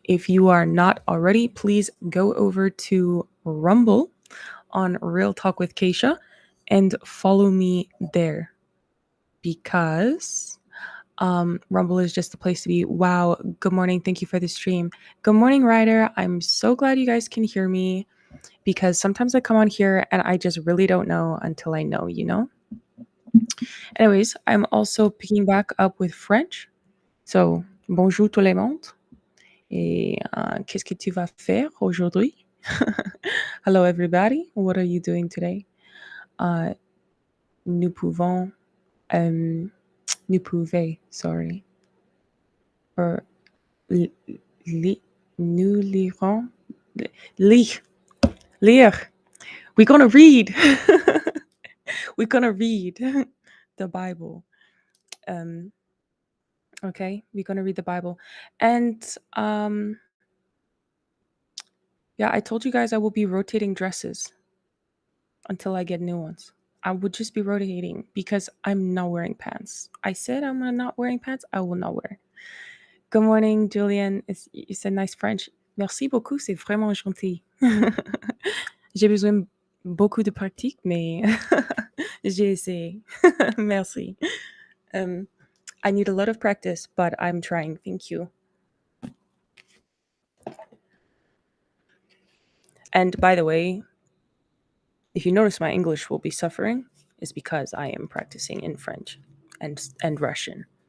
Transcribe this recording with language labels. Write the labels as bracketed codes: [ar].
[en] If you are not already, please go over to Rumble on Real Talk with Kaysha and follow me there because Rumble is just the place to be. Wow. Good morning. Thank you for the stream. Good morning, Ryder. I'm so glad you guys can hear me because sometimes I come on here and I just really don't know until I know, you know? Anyways, I'm also picking back up with French. [fr] So, bonjour tout le monde. Et qu'est-ce que tu vas faire aujourd'hui? [en] Hello, everybody. What are you doing today? [fr] Nous pouvons, nous pouvez, sorry. [en] Or, [fr] nous lirons, lire. [en] We're going to read. We're going to read the Bible. Okay, we're going to read the Bible. And yeah, I told you guys I will be rotating dresses until I get new ones. I would just be rotating because I'm not wearing pants. I said I'm not wearing pants. I will not wear. Good morning, Julian. You said nice French. [fr] Merci beaucoup, c'est vraiment gentil. J'ai besoin beaucoup de pratique, mais j'ai essayé. Merci. [en] I need a lot of practice, but I'm trying. Thank you. And by the way, if you notice my English will be suffering, is because I am practicing in French and Russian.